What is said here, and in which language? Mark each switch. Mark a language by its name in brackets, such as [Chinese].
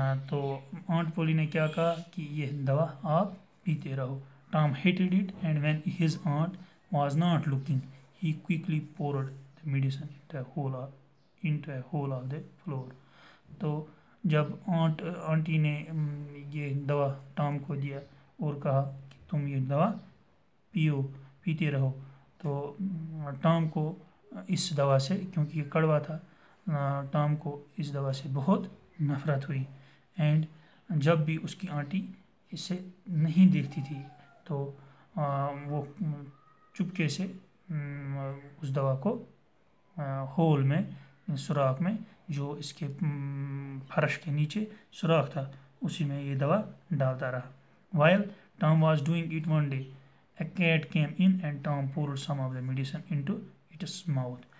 [Hindi] तो आंट पोली ने क्या कहा कि ये दवा आप पीते रहो. [English] Tom hated it and when his aunt was not looking he quickly poured the medicine into a hole of the floor. [Hindi] तो जब आंटी ने ये दवा टॉम को दिया और कहा कि तुम ये दवा पीते रहो, तो टॉम को इस दवा से, क्योंकि ये कड़वा था, टॉम को इस दवा से बहुत नफ़रत हुई. एंड जब भी उसकी आंटी इसे नहीं देखती थी तो वो चुपके से उस दवा को होल में, सुराख में, जो इसके फर्श के नीचे सुराख था उसी में ये दवा डालता रहा. [English] While Tom was doing it one day, a cat came in and Tom poured some of the medicine into its mouth.